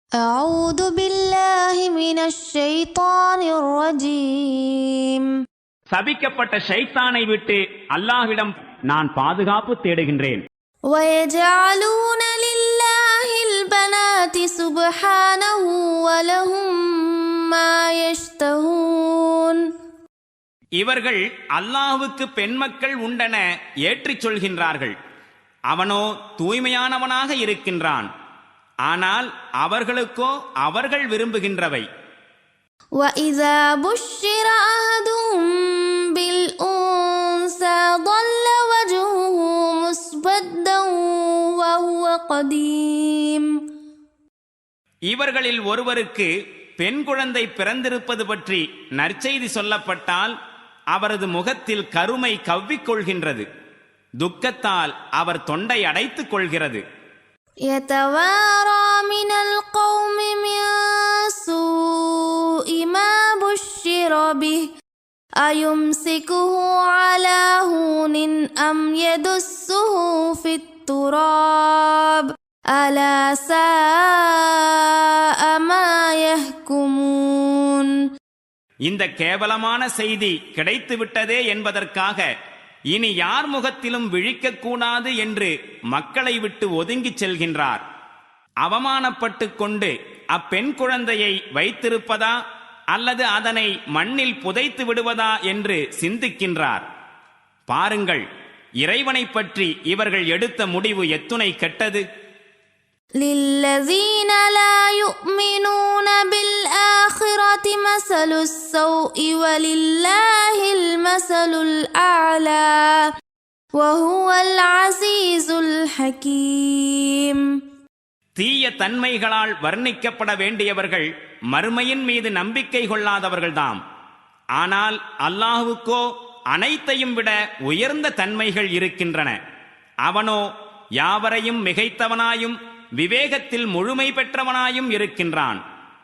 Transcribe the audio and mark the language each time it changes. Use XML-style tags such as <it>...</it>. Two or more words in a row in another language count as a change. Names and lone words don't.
<ar>أعوذ بالله من الشيطان الرجيم.</ar> <ta>சபிக்கப்பட்ட ஷைத்தானை விட்டு அல்லாஹ்விடம் நான் பாதுகாப்பு தேடுகின்றேன்.</ta> <ar>ويجعلون لله البنات سبحانه ولهم ما يشتهون.</ar> <ta>இவர்கள் அல்லாஹ்வுக்கு பெண்மக்கள் உண்டென ஏற்றிச் சொல்கின்றார்கள். அவனோ தூய்மையானவனாக இருக்கின்றான். ஆனால் அவர்களுக்கோ அவர்கள் விரும்புகின்றவை.</ta> <ar>وَإِذَا بُشِّرَ أَحَدُهُم بِالْأُنثَىٰ ظَلَّ وَجْهُهُ مُسْوَدًّا وَهُوَ كَظِيمٌ.</ar> <ta>இவர்களில் ஒருவருக்கு பெண் குழந்தை பிறந்திருப்பது பற்றி நற்செய்தி சொல்லப்பட்டால் அவரது முகத்தில் கருமை கவ்விக்கொள்கின்றது. துக்கத்தால் அவர் தொண்டை அடைத்துக் கொள்கிறது.</ta> <ar>يَتَوَارَىٰ مِنَ الْقَوْمِ مِن سُوءِ مَا بُشِّرَ بِهِ أَيُمْسِكُهُ عَلَىٰ هُونٍ أَمْ يَدُسُّهُ فِي التُّرَابِ أَلَا سَاءَ مَا يَحْكُمُونَ.</ar> <ta>இந்த கேவலமான செய்தி கிடைத்துவிட்டதே என்பதற்காக இனி யார் முகத்திலும் விழிக்கக்கூடாது என்று மக்களை விட்டு ஒதுங்கிச் செல்கின்றார். அவமானப்பட்டு கொண்டு அப்பெண் குழந்தையை வைத்திருப்பதா அல்லது அதனை மண்ணில் புதைத்து விடுவதா என்று சிந்திக்கின்றார். பாருங்கள், இறைவனை பற்றி இவர்கள் எடுத்த முடிவு எத்துணை கெட்டது.</ta> <ar>لِلَّذِينَ لَا يُؤْمِنُونَ بِالْآخِرَةِ مَثَلُ السَّوْءِ وَلِلَّهِ الْمَثَلُ الْأَعْلَى وَهُوَ الْعَزِيزُ الْحَكِيمُ.</ar> <ta>தீய தன்மைகளால் வர்ணிக்கப்பட வேண்டியவர்கள் மறுமையின் மீது நம்பிக்கை கொள்ளாதவர்கள்தாம். ஆனால் அல்லாஹ்வுக்கோ அனைத்தையும் விட உயர்ந்த தன்மைகள் இருக்கின்றன. அவனோ யாவரையும் மிகைத்தவனாயும் விவேகத்தில் முழுமை பெற்றவனாயும் இருக்கின்றான்.</ta>